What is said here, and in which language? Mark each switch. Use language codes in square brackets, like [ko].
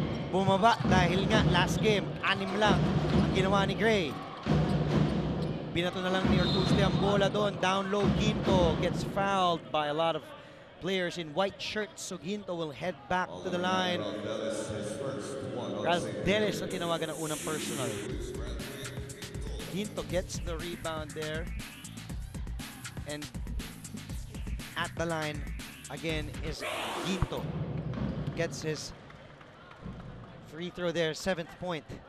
[tl] Bumaba dahil nga last game, 6 lang ang ginawa ni Gray. Binato na lang ni Ortuste ang bola doon. [en] Down low, Ginto gets fouled by a lot of players in white shirts. So Ginto will head back to the line. [tl] Ralph Deles ang tinawagan ng unang personal. [en] Ginto gets the rebound there. And at the line, again, is Ginto. Gets his free throw there, 7th point.